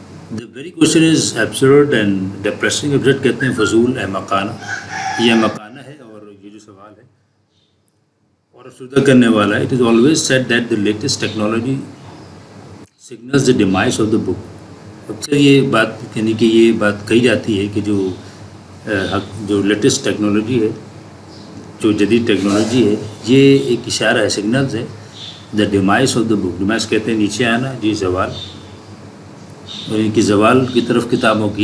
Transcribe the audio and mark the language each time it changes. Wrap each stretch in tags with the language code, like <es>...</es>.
<en>The very question is absurd and depressing.</en> <ur>Absurd کہتے ہیں فضول، احمقانہ. یہ احمقانہ ہے اور یہ جو سوال ہے اور افسردہ کرنے والا ہے.</ur> <en>It is always said that the latest technology signals the demise of the book.</en> <ur>اکثر یہ بات یعنی کہ یہ بات کہی جاتی ہے کہ جو لیٹسٹ ٹیکنالوجی ہے، جو جدید ٹیکنالوجی ہے، یہ ایک اشارہ ہے، سگنلز ہے</ur> <en>The demise of the book.</en> <ur>Demise کہتے ہیں نیچے آنا، جی زوال، اور ان کی زوال کی طرف کتابوں کی.</ur>